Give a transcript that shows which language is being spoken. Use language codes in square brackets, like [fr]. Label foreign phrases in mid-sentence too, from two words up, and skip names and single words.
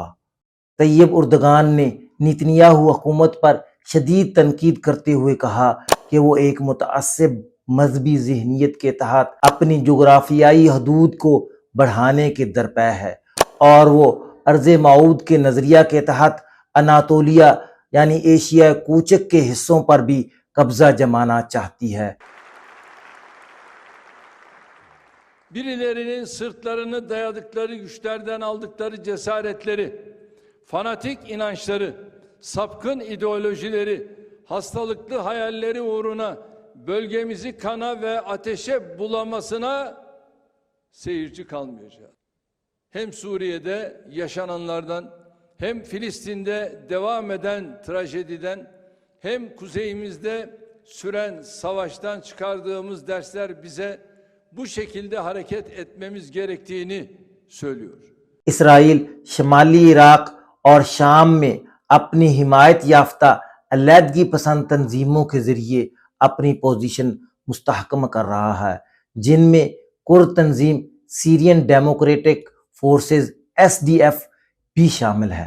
[ur] طیب اردگان نے نیتن یاہو حکومت پر شدید تنقید کرتے ہوئے کہا کہ وہ ایک متعصب مذہبی ذہنیت کے تحت اپنی جغرافیائی حدود کو بڑھانے کے درپے ہے اور وہ ارض موعود کے نظریہ کے تحت اناطولیہ یعنی ایشیا کوچک کے حصوں پر بھی قبضہ جمانا چاہتی ہے. [tr] Birilerinin sırtlarını dayadıkları güçlerden aldıkları cesaretleri, fanatik inançları, sapkın ideolojileri, hastalıklı hayalleri uğruna bölgemizi kana ve ateşe bulamasına seyirci kalmayacağız. Hem Suriye'de yaşananlardan, hem Filistin'de devam eden trajediden, hem kuzeyimizde süren savaştan çıkardığımız dersler bize bu şekilde hareket etmemiz gerektiğini söylüyor. [ur] اسرائیل شمالی عراق اور شام میں اپنی حمایت یافتہ علیحدگی پسند تنظیموں کے ذریعے اپنی پوزیشن مستحکم کر رہا ہے، جن میں کرد تنظیم سیرین ڈیموکریٹک فورسز SDF بھی شامل ہے.